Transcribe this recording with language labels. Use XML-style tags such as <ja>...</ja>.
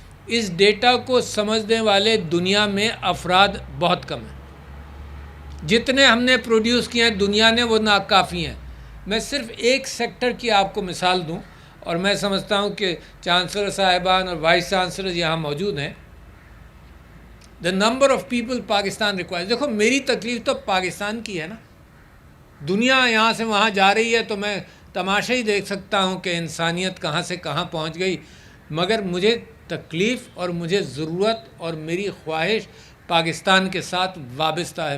<ur>اس data کو سمجھنے والے دنیا میں افراد بہت کم ہیں. جتنے ہم نے پروڈیوس کیے ہیں دنیا نے وہ ناکافی ہیں. میں صرف ایک سیکٹر کی آپ کو مثال دوں، اور میں سمجھتا ہوں کہ چانسلر صاحبان اور وائس چانسلر یہاں موجود ہیں.</ur> <en>The number of people Pakistan require.</en> <ur>دیکھو میری تکلیف تو پاکستان کی ہے نا. دنیا یہاں سے وہاں جا رہی ہے تو میں تماشا ہی دیکھ سکتا ہوں کہ انسانیت کہاں سے کہاں پہنچ گئی، مگر مجھے تکلیف اور مجھے ضرورت اور میری خواہش پاکستان کے ساتھ وابستہ ہے.</ur>